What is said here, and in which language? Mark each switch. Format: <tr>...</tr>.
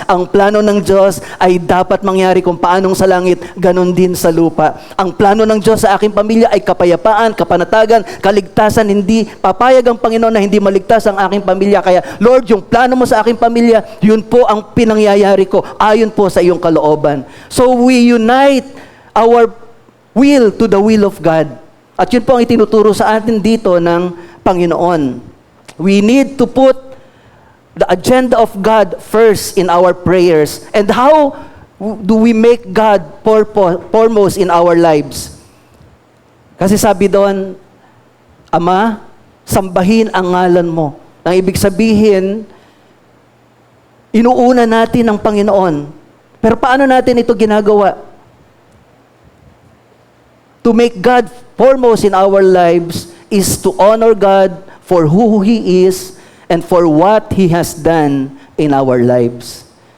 <tl>Ang plano ng Diyos ay dapat mangyari kung paanong sa langit, ganon din sa lupa. Ang plano ng Diyos sa aking pamilya ay kapayapaan, kapanatagan, kaligtasan. Hindi papayag ang Panginoon na hindi maligtas ang aking pamilya. Kaya Lord, yung plano mo sa aking pamilya, yun po ang pinangyayari ko ayon po sa iyong kalooban.</tl> <en>So we unite our will to the will of God.</en> <tl>At yun po ang itinuturo sa atin dito ng Panginoon.</tl> <en>We need to put the agenda of God first in our prayers. And how do we make God foremost in our lives?</en> <tl>Kasi sabi doon, Ama, sambahin ang ngalan mo. Ang ibig sabihin, inuuna natin ang Panginoon. Pero paano natin ito ginagawa?</tl> <en>To make God foremost in our lives is to honor God for who He is and for what He has done in our lives.</en>